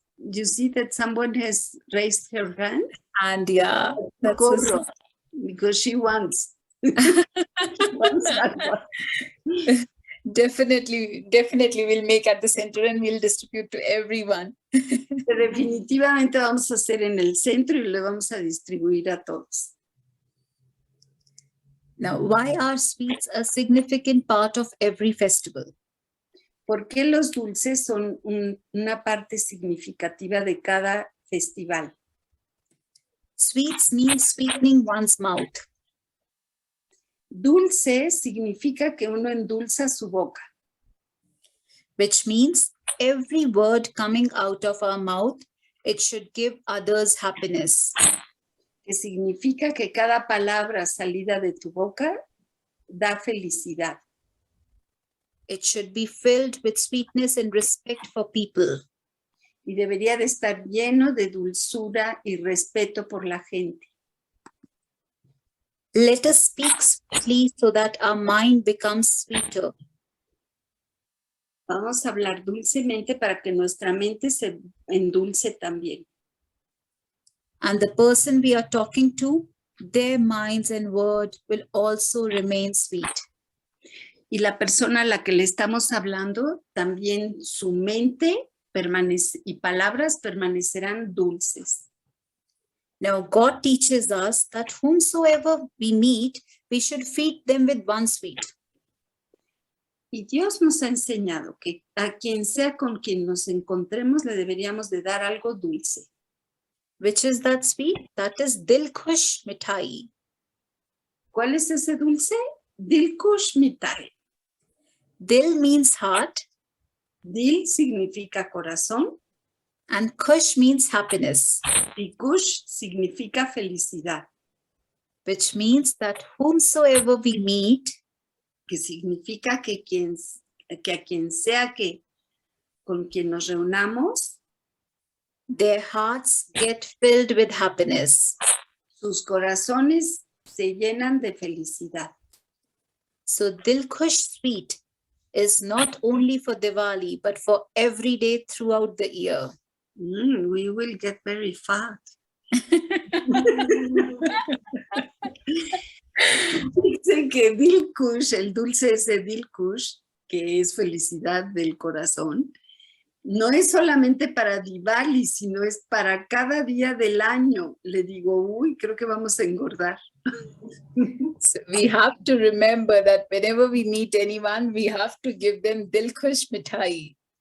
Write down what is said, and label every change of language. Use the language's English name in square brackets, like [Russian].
[English] You see that someone has raised her hand? And yeah, that's so Cobro, because she wants. She wants that one. definitely we'll make at the center and we'll distribute to everyone. [Spanish] Definitivamente vamos a hacer en el centro y le vamos a distribuir a todos. [English] Now, why are sweets a significant part of every festival? [Spanish] ¿Por qué los dulces son una parte significativa de cada festival? [English] Sweets mean sweetening one's mouth. [Spanish] Dulce significa que uno endulza su boca, [English] Which means every word coming out of our mouth, it should give others happiness. [Spanish] que significa que cada palabra salida de tu boca da felicidad. [English] It should be filled with sweetness and respect for people. [Spanish] Y debería de estar lleno de dulzura y respeto por la gente. [English] Let us speak sweetly so that our mind becomes sweeter. [Spanish] Vamos a hablar dulcemente para que nuestra mente se endulce también. [English] And the person we are talking to, their minds and word will also remain sweet. [Spanish] Y la persona a la que le estamos hablando, también su mente permanece y palabras permanecerán dulces. [English] Now, God teaches us that whomsoever we meet, we should feed them with one sweet. [Spanish] Y Dios nos ha enseñado que a quien sea con quien nos encontremos le deberíamos de dar algo dulce. [English] Which is that sweet? That is Dil Khush Mithai. [Spanish] ¿Cuál es ese dulce? Dil kush mitai. [English] Dil means heart [Spanish] Dil significa corazón [English] and Khush means happiness, [Spanish] y kush significa felicidad, [English] which means that whomsoever we meet, [Spanish] que significa que a quien sea que con quien nos reunamos, [English] their hearts get filled with happiness. [Spanish] sus corazones se llenan de felicidad. [English] So Dil Khush sweet is not only for Diwali, but for every day throughout the year. We will get very fat. [Spanish] Dice que Dil Kush, el dulce ese Dil Kush, que es felicidad del corazón, no es solamente para Diwali, sino es para cada día del año. Le digo, uy, creo que vamos a engordar. [English] So we have to remember that whenever we meet anyone, we have to give them Dil Khush Mithai.